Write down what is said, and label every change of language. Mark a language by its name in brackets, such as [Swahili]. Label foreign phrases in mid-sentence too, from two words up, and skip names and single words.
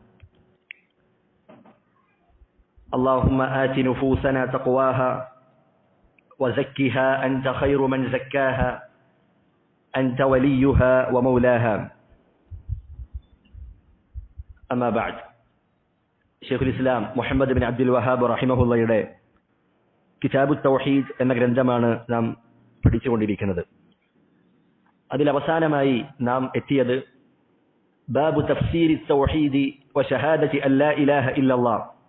[Arabic] اللهم آت نفوسنا تقواها وزكها أنت خير من زكاها أنت وليها ومولاها أما بعد [Malayalam] ഷെയ്ഖുൽ ഇസ്ലാം മുഹമ്മദ് ബിൻ അബ്ദുൽ വഹാബ് റഹിമഹുള്ളയുടെ കിതാബു തൗഹീദ് എന്ന ഗ്രന്ഥമാണ് നാം പഠിച്ചുകൊണ്ടിരിക്കുന്നത്. അതിൽ അവസാനമായി നാം എത്തിയത് [Arabic] باب تفسير التوحيد وشهادة أن لا إله إلا الله.